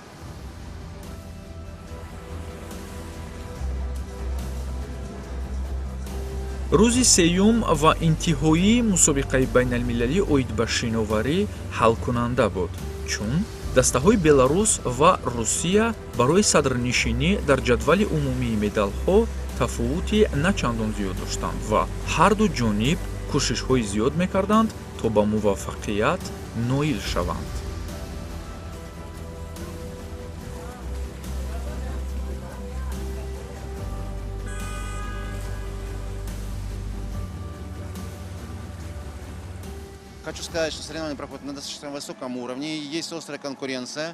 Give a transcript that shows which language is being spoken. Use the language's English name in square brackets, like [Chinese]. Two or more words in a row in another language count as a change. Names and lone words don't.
[Tajik] рӯзи сеюм ва интиҳоии мусобиқаи байналмилалии оид ба шиноварӣ ҳалкунанда буд, чун дастаҳои Беларус ва Русия барои садрнишинӣ дар ҷадвали умумии медалҳо тафовути начандон зиёд доштанд ва ҳар ду ҷониб кӯшишҳои зиёд мекарданд то ба муваффақият ноил шаванд. [Russian] Хочу сказать, что соревнования проходят на достаточно высоком уровне, есть острая конкуренция.